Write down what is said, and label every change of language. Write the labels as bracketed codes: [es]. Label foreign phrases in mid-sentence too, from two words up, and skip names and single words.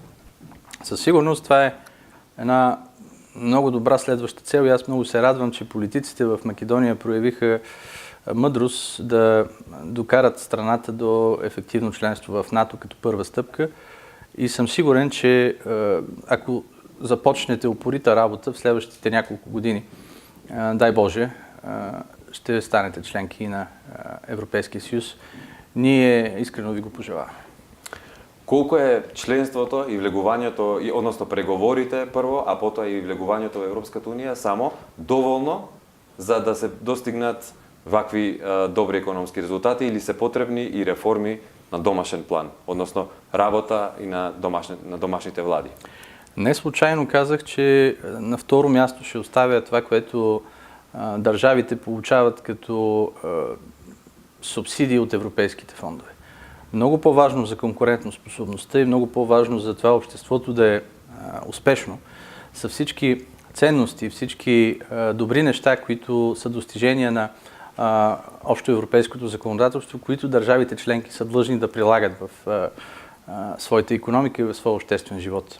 [bg] Със сигурност това е една много добра следваща цел и аз много се радвам, че политиците в Македония проявиха мъдрост да докарат страната до ефективно членство в НАТО като първа стъпка и съм сигурен, че ако започнете упорита работа в следващите няколко години, дай Боже, ще станете членки на Европейския съюз. Ние искрено ви го пожелаваме. [mk] Колко е членството и влегувањето, односно преговорите прво, а потоа и влегувањето во Европската унија само доволно за да се достигнат вакви добри економски резултати или се потребни и реформи на домашен план, односно работа и на домашните влади? [bg] Не случайно казах, че на второ място ще оставя това, което държавите получават като субсидии от европейските фондове. Много по-важно за конкурентоспособността и много по-важно за това обществото да е успешно са всички ценности, всички добри неща, които са достижения на общоевропейското законодателство, които държавите членки са длъжни да прилагат в своята икономика и в своя обществен живот.